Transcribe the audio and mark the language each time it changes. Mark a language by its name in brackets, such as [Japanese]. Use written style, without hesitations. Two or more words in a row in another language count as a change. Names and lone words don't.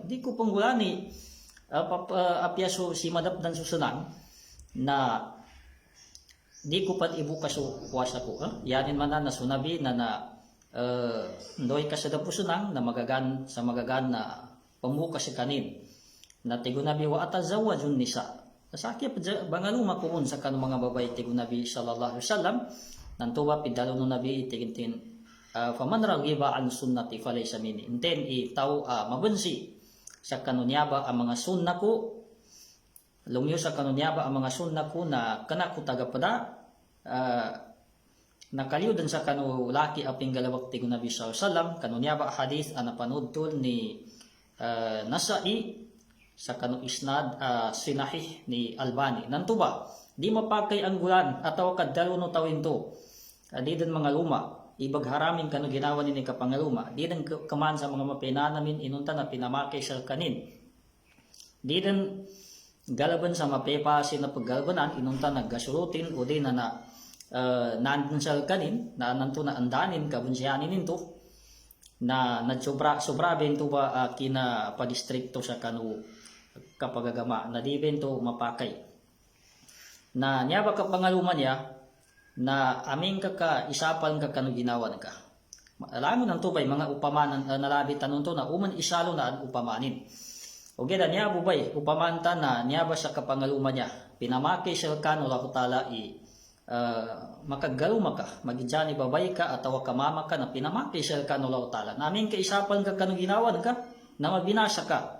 [Maguindanaon] Di ko panggulani apyaso si madap dan susunang na di ko pat ibuka so puasa ko. Yanin man na sunabi na ndoy ka sa dapusunang na magagan na pembuka si kanin. Na tigo Nabi [Arabic] وأتزوج النساء. [Maguindanaon] Nasakya bangaluma kumun sa kanong mga babay tigo Nabi [Arabic] صلى الله عليه وسلم. [Maguindanaon] Nantuwa pidalo no Nabi itigin [Arabic] فمن رغب عن سنتي فليس مني. [Maguindanaon] Inten itaw mabensi sa kanunyaba ang mga sunna ko, lumyo sa kanunyaba ang mga sunna ko na kana ko tagapada, nakaliw din sa kanu laki aping galawak tigo Nabi [Arabic] صلى الله عليه وسلم. [Maguindanaon] Kanunyaba hadith ana panudtol ni Nasai sa kanu isnad sinahih ni Albani. Nantuba di mapakay ang gulan ataw kadalo no tawin to. Di din mga luma ibagharamin kano ginawa ni kapangaluma, di din kaman sa mga mapinanamin inunta na pinamake sa kanin, di din galaban sa mapepasin na paggalbanan inunta naggasurutin o di na nandun sa kanin na nanto na andanin kabunsyanin nito na sobra bento ba kina padistrikto sa kanu kapagagama na di bento mapakay na niya ba kapangaluma niya na aming isapal ka kanu ginawan ka. Alam mo nang tubay mga upamanan nalabi tanong to na uman isalo na ang upamanin. O geda niya bubay upamanta na niya ba sa kapangaluma niya pinamake siya kanu Allah Ta'ala makagaluma ka magijani babay ka atawa kamama ka na pinamake siya kanu Allah Ta'ala. Namin kaisapal ka kanu ginawan ka na mabinasa ka.